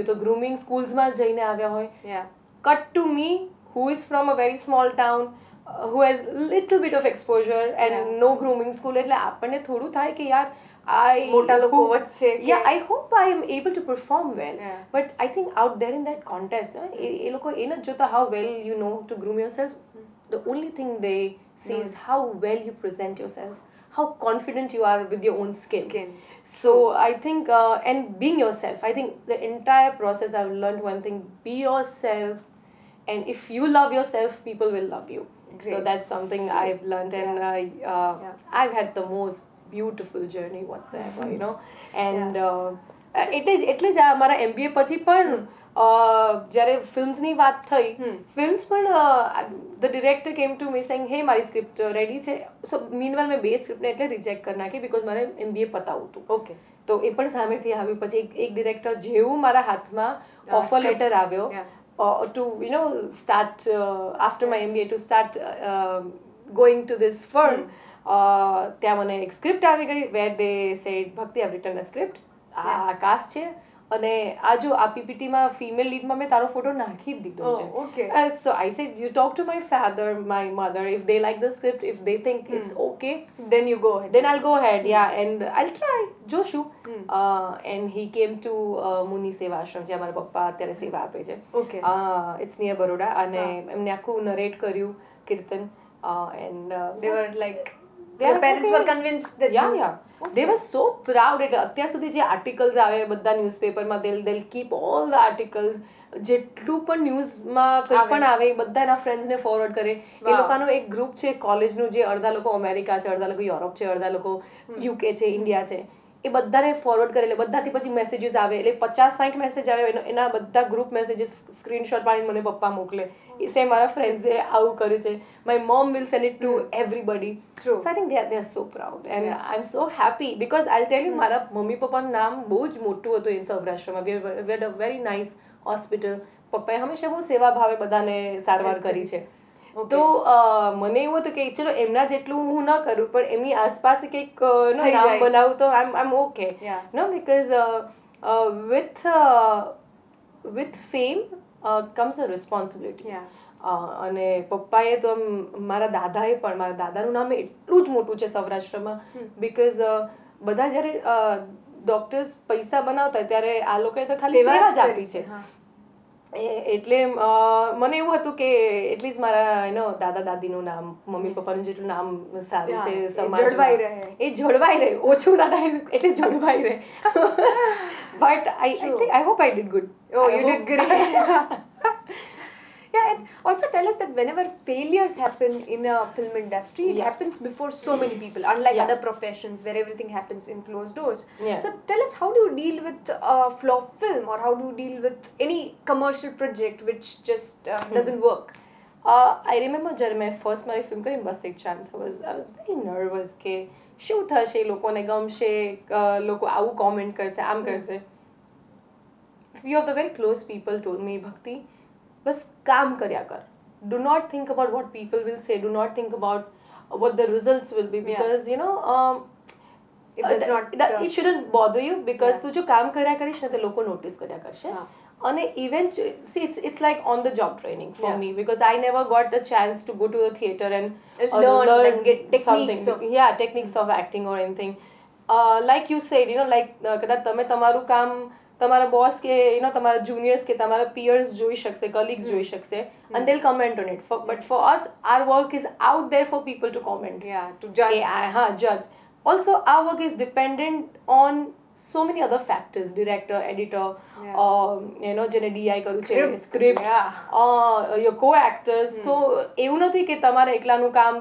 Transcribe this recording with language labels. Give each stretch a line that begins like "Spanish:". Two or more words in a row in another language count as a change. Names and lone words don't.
Gujarati: તો
English: grooming schools
Gujarati: માં જઈને આવ્યા હોય.
English: Cut to me, who is from a very small town, who has little bit of exposure and no grooming school.
Gujarati: એટલે આપણને થોડું થાય કે યાર મોટા લોકો વચ્ચે
English: I hope I am able to perform well. But I think out there in that contest,
Gujarati: એ લોકો એ નથી જોતા
English: how well you know to groom yourself. The only thing they see is how well you present yourself, how confident you are with your own skin. So I think and being yourself, I think the entire process I've learned one thing: be yourself, and if you love yourself, people will love you. So that's something I've learned. And I've had the most beautiful journey whatsoever, you know.
Gujarati: And એટલે જ મારા MBA પછી પણ જ્યારે ફિલ્મ્સની વાત થઈ, ફિલ્મ્સ પણ
English: the director came to me saying,
Gujarati: hey, મારી સ્ક્રિપ્ટ રેડી છે.
English: so meanwhile
Gujarati: મેં બે સ્ક્રિપ્ટને એટલે રિજેક્ટ કરી નાખી, બિકોઝ મારે MBA પતાવવું હતું. તો એ પણ સામેથી આવ્યું. પછી એક ડિરેક્ટર જેવું મારા હાથમાં
English: offer letter
Gujarati: આવ્યો
English: to, you know, start after my MBA, to start going to this firm.
Gujarati: ત્યાં મને એક સ્ક્રિપ્ટ આવી ગઈ
English: where they said Bhakti I written a script
Gujarati: આ કાસ્ટ છે અને આ જો આ પીપીટીમાં ફિમેલ લીડમાં મેં તારો ફોટો નાખી જ દીધો છે
English: so I said you talk to my father my mother if they like the script if they think it's okay then you go ahead then I'll go ahead and I'll try જોશું and he came to મુનિ સેવા આશ્રમ
Gujarati: જે અમારા પપ્પા અત્યારે સેવા આપે છે
English: it's near Baroda
Gujarati: અને એમને આખું નરેટ કર્યું કીર્તન
English: and they were like your parents were convinced that they were so proud
Gujarati: એટલે અત્યાર સુધી જે આર્ટિકલ્સ આવે બધા ન્યૂઝપેપરમાં
English: they'll keep all the articles
Gujarati: જેટલું પણ ન્યૂઝમાં કંઈ પણ આવે એ બધા એના ફ્રેન્ડ્સને ફોરવર્ડ કરે એ લોકોનો એક ગ્રુપ છે કોલેજનું જે અડધા લોકો અમેરિકા છે અડધા લોકો યુરોપ છે અડધા લોકો યુકે છે ઇન્ડિયા છે એ બધાને ફોરવર્ડ કરે એટલે બધાથી પછી મેસેજીસ આવે એટલે 50-60 મેસેજ આવે એના બધા
English: group messages
Gujarati: સ્ક્રીનશોટ પાડીને મને પપ્પા મોકલે એ સેમ મારા ફ્રેન્ડ્સે આવું કર્યું છે
English: my mom will send it to everybody so I think they are so proud and I'm so happy because I'll tell you
Gujarati: મારા મમ્મી પપ્પાનું નામ બહુ જ મોટું હતું એ સૌરાષ્ટ્રમાં
English: we had a very nice hospital
Gujarati: પપ્પાએ હંમેશા બહુ સેવા ભાવે બધાને સારવાર કરી છે તો મને એવું હતું કે ચલો એમના જેટલું હું ન કરું પણ એમની આસપાસ કંઈક નામ બનાવું તો
English: I'm okay no because with fame comes a responsibility
Gujarati: અને પપ્પાએ તો મારા દાદાએ પણ મારા દાદાનું નામ એટલું જ મોટું છે સૌરાષ્ટ્રમાં બીકોઝ બધા જ્યારે ડોક્ટર્સ પૈસા બનાવતા ત્યારે આ લોકોએ તો ખાલી સેવા જ આપી છે એટલે મને એવું હતું કે એટલીસ્ટ મારા દાદા દાદીનું નામ મમ્મી પપ્પાનું જેટલું નામ સારું છે સમાજમાં એ જળવાઈ રહે ઓછું ના થાય એટલીસ્ટ જળવાઈ રહે બટ
English: I hope I did good. You did great. And also tell us that whenever failures happen in a film industry, it happens before so many people, unlike other professions where everything happens in closed doors. So tell us, how do you deal with a flop film, or how do you deal with any commercial project which just doesn't work? I remember
Gujarati: જ્યારે મેં ફર્સ્ટ મારી ફિલ્મ કરી બસ એક ચાન્સ
English: I was very nervous
Gujarati: કે શું થશે લોકોને ગમશે લોકો આવું કોમેન્ટ કરશે આમ કરશે
English: few of the very close people told me Bhakti
Gujarati: બસ કામ કર્યા કર
English: do not think about what people will say do not think about what the results will be because it shouldn't bother you because
Gujarati: તું જો કામ કર્યા કરીશ ને તો લોકો નોટિસ કર્યા કરશે અને
English: eventually see it's like on the job training for me because I never got the chance to go to the theater and learn and get techniques techniques of acting or anything like you said like
Gujarati: કદાચ તમે તમારું કામ તમારા બોસ કે તમારા જુનિયર્સ કે તમારા પિયર્સ જોઈ શકશે કલીગ્સ જોઈ શકશે
English: and they'll comment on it but for us our work is out there for people to comment to judge judge also our work is dependent on so many other factors director editor
Gujarati: જેને DI કર્યું છે
English: script your co-actors so
Gujarati: એવું નથી કે તમારે એકલાનું કામ